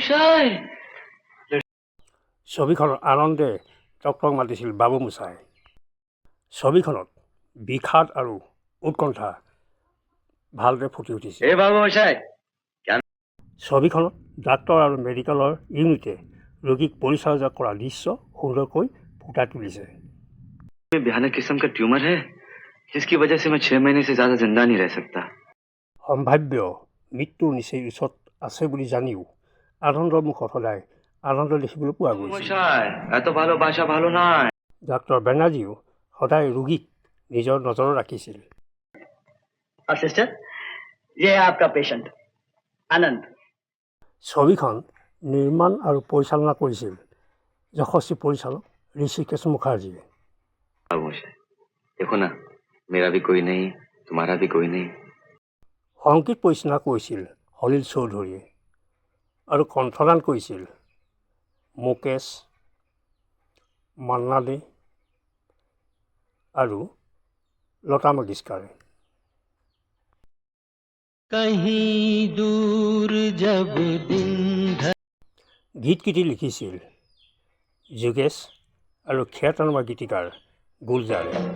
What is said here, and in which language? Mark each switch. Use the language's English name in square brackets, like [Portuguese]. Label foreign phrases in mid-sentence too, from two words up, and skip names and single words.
[Assamese] ছবিখনত আনন্দে ডক্তৰক মাতিছিল বাবু মোচাই। ছবিখনত বিষাদ আৰু উৎকণ্ঠা ভালদৰে ফুটি উঠিছিল। ছবিখনত ডাক্তৰ আৰু [English] medical unit [Assamese] ৰোগীক পৰিচৰ্যা কৰা দৃশ্য সুন্দৰকৈ ফুটাই তুলিছে। [Hindi] भयानक किस्म का ट्यूमर है जिसकी वजह से मैं 6 महीने से ज्यादा जिंदा नहीं रह सकता। [Assamese] সম্ভাৱ্য মৃত্যুৰ নিচেই ওচৰত আছে বুলি জানিও আনন্দৰ মুখত সদায় আনন্দ দেখিবলৈ পোৱা গৈছিল। [Bangla] এত ভালোবাসা ভালো নয়। [Assamese] ডাক্তৰ বেনাৰ্জীও সদায় ৰোগীক নিজৰ নজৰত ৰাখিছিল। [Hindi] और सिस्टर, ये है आपका पेशेंट आनंद। [Assamese] ছবিখন নিৰ্মাণ আৰু পৰিচালনা কৰিছিল যশস্বী পৰিচালক ঋষিকেশ মুখাৰ্জীয়ে। [Hindi] देखो ना, मेरा भी कोई नहीं, तुम्हारा भी कोई नहीं। [Assamese] সংগীত পৰিচালনা কৰিছিল সলিল চৌধুৰীয়ে আৰু কণ্ঠদান কৰিছিল মুকেশ, মান্না দে আৰু লতা মংগেশকাৰে। গীতকেইটি লিখিছিল যোগেশ আৰু খ্যাতনামা গীতিকাৰ গুলজাৰে।